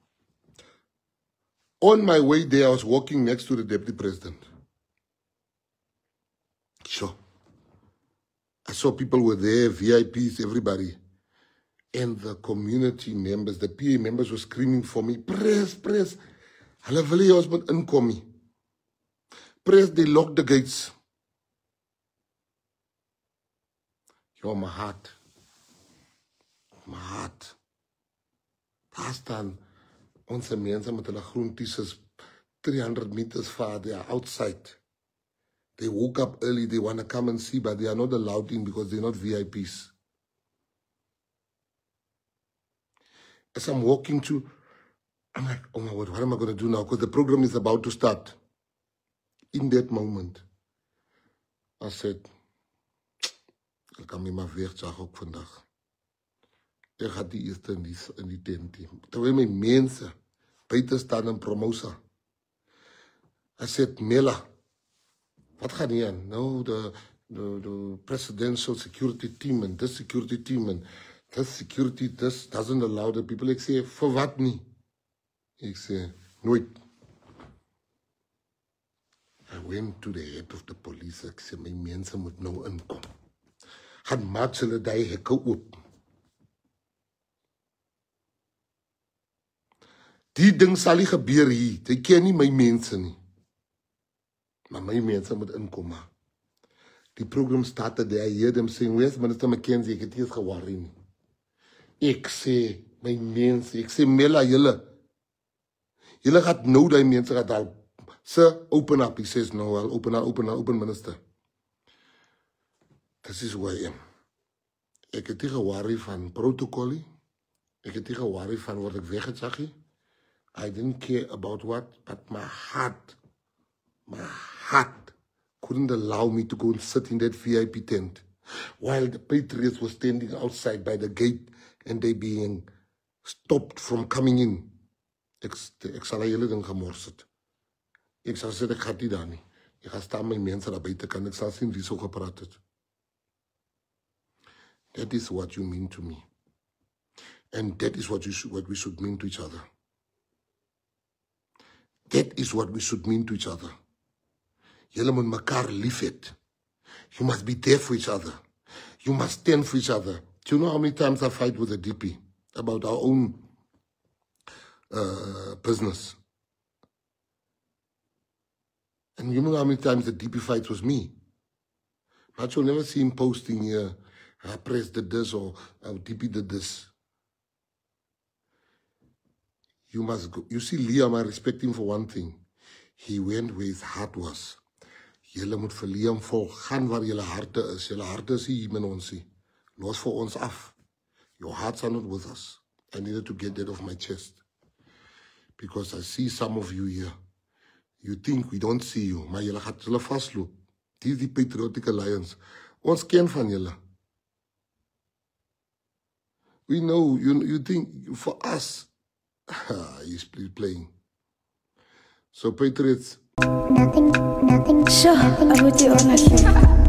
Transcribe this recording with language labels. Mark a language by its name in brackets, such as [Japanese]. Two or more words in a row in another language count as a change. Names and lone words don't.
[English] On my way there, I was walking next to the deputy president. Sure. I saw people were there, VIPs, everybody. And the community members, the PA members were screaming for me, press. [Afrikaans] Hulle wil nie ons moet inkom nie. [English] Press, they locked the gates. Yo, my heart. [Afrikaans] Daar staan onze mense met hulle groen t-shirts 300 [English] meters far. They are outside. They woke up early. They want to come and see, but they are not allowed in because they're not VIPs. As I'm walking to, I'm like, oh my word, what am I going to do now? Because the program is about to start. In that moment, I said, [Afrikaans] ek kan nie maar weer sag ook vandag. Ek gaan die eerste in die tent. Terwyl my mense buite staan in Promosa. [English] I said, Mela, [Afrikaans] wat gaan hier aan? [English] No, the presidential security team and this security team and this security, this doesn't allow the people. [Afrikaans] Ek sê, vir wat nie? Ek sê, nooit. [English] I went to the head of the police. [Afrikaans] Ek sê, my mense moet nou inkom. Gaan maak hulle die hekke oop. Die ding sal nie gebeur hier. Jy ken nie my mense nie. Maar my mense moet inkom. Die program [English] started there. I heard them saying, where's Minister McKenzie? [Afrikaans] Ek het nie eens geworry nie. Ek sê, my mense, ek sê, Mela, julle gaat nou die mense gaat al. [English] Sir, open up. He says, no, I'll open, Minister. This is who I am. [Afrikaans] Ek het nie geworry van protocolie. Ek het nie geworry van wat ek weggesag nie. [English] I didn't care about what, but my heart couldn't allow me to go and sit in that VIP tent while the patriots were standing outside by the gate and they being stopped from coming in. [Afrikaans] Ek sal hele ding gemors het. Ek sal sê, ek gaan nie daar nie. Ek gaan staan my mense daar buite kan. Ek sal sien wie so gepraat het. [English] That is what you mean to me. And that is what we should mean to each other. That is what we should mean to each other. [Afrikaans] Julle moet mekaar lief het. [English] You must be there for each other. You must stand for each other. Do you know how many times I fight with the DP about our own business? And you know how many times the DP fights with me? But you'll never see him posting here, Press did this or DP did this. You must go. You see, Liam, I respect him for one thing. He went where his heart was. [Afrikaans] Julle moet vir Liam volg. Gaan waar julle harte is. Julle harte is hier met ons. Los vir ons af. [English] Your hearts are not with us. I needed to get that off my chest. Because I see some of you here. You think we don't see you. [Afrikaans] Maar julle gaat julle vastloop. Die is die Patriotic Alliance. Ons ken van julle. [English] We know. You think for us. He's playing. So Patriots. Nothing. Sure, I would be honest.